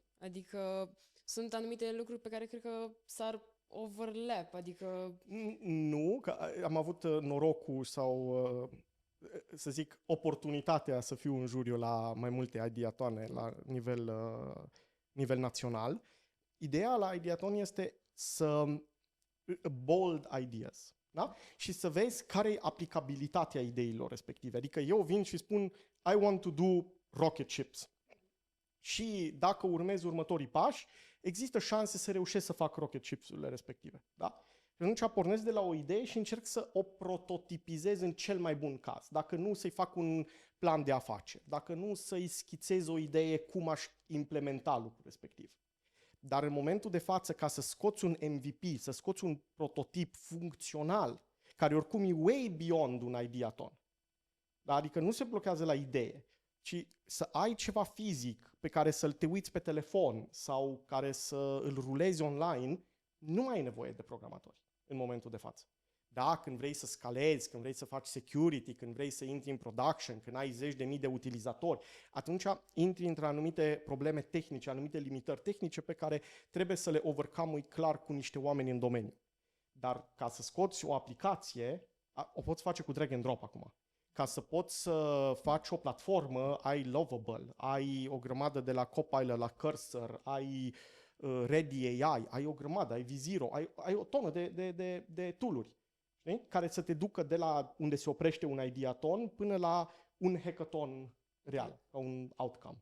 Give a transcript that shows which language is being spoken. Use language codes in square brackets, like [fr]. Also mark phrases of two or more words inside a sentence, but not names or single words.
[ro] Adică sunt anumite lucruri pe care cred că s-ar overlap, adică... Nu, că am avut norocul sau, să zic, oportunitatea să fiu în juriu la mai multe ideatoane la nivel național. Ideea la ideaton este să [en] bold ideas. [ro] Da? Și să vezi care e aplicabilitatea ideilor respective. Adică eu vin și spun [en] I want to do rocket ships. [ro] Și dacă urmez următorii pași, există șanse să reușesc să fac [en] rocket ships- [ro] urile respective. Da? Și atunci pornesc de la o idee și încerc să o prototipizez în cel mai bun caz. Dacă nu, să-i fac un plan de afaceri. Dacă nu, să-i schițez o idee cum aș implementa lucrul respectiv. Dar în momentul de față, ca să scoți un MVP, să scoți un prototip funcțional, care oricum e [en] way beyond [ro] un ideaton, da? Adică nu se blochează la idee, ci să ai ceva fizic pe care să-l te uiți pe telefon sau care să îl rulezi online, nu mai ai nevoie de programatori în momentul de față. Da, când vrei să scalezi, când vrei să faci security, când vrei să intri în production, când ai 10.000 de utilizatori, atunci intri între anumite probleme tehnice, anumite limitări tehnice pe care trebuie să le overcome clar cu niște oameni în domeniu. Dar ca să scoți o aplicație, o poți face cu [en] drag and drop [ro] acum. Ca să poți să faci o platformă, ai Lovable, ai o grămadă de la Copilot la Cursor, ai Ready AI, ai o grămadă, ai Viziro, ai o tonă de tool-uri. Care să te ducă de la unde se oprește un ideaton până la un hackathon real, ca un outcome.